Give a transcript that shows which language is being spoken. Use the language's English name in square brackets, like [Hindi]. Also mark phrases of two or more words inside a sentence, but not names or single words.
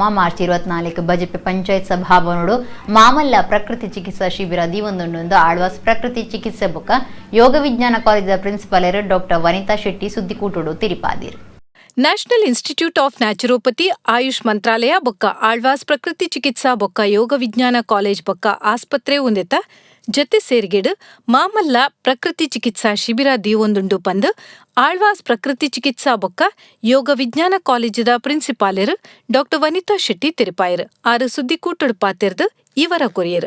[Tulu] ಮಾರ್ಚ್ 24ಕ್ಕೆ ಬಜಪೆ ಪಂಚಾಯತ್ ಸಭಾಭವನಡು ಮಾಮಲ್ಲ ಪ್ರಕೃತಿ ಚಿಕಿತ್ಸಾ ಶಿಬಿರ ದೀವೊಂದೊಂದು ಆಳ್ವಾಸ್ ಪ್ರಕೃತಿ ಚಿಕಿತ್ಸೆ ಬೊಕ್ಕ ಯೋಗ ವಿಜ್ಞಾನ ಕಾಲೇಜದ ಪ್ರಿನ್ಸಿಪಾಲರು ಡಾಕ್ಟರ್ ವನಿತಾ ಶೆಟ್ಟಿ ಸುದ್ದಿಕೂಟಡು ತಿರಿಪಾದಿರು. ನ್ಯಾಷನಲ್ ಇನ್ಸ್ಟಿಟ್ಯೂಟ್ ಆಫ್ ನ್ಯಾಚುರೋಪತಿ, ಆಯುಷ್ ಮಂತ್ರಾಲಯ ಬೊಕ್ಕ ಆಳ್ವಾಸ್ ಪ್ರಕೃತಿ ಚಿಕಿತ್ಸಾ ಬೊಕ್ಕ ಯೋಗ ವಿಜ್ಞಾನ ಕಾಲೇಜ್ ಬೊಕ್ಕ ಆಸ್ಪತ್ರೆ ಉಂದೆತ ಜತೆ ಸೇರ್ಗೆಡು ಮಾಮಲ್ಲ ಪ್ರಕೃತಿ ಚಿಕಿತ್ಸಾ ಶಿಬಿರ ದೀವೊಂದುಂಡು ಪಂದು ಆಳ್ವಾಸ್ ಪ್ರಕೃತಿ ಚಿಕಿತ್ಸಾ ಬೊಕ್ಕ ಯೋಗ ವಿಜ್ಞಾನ ಕಾಲೇಜದ ಪ್ರಿನ್ಸಿಪಾಲರು ಡಾಕ್ಟರ್ ವನಿತಾ ಶೆಟ್ಟಿ ತಿರುಪಾಯರು ಆರು ಸುದ್ದಿಕೂಟಡು ಪಾತಿರ್ದು ಇವರ ಕೊರಿಯರು.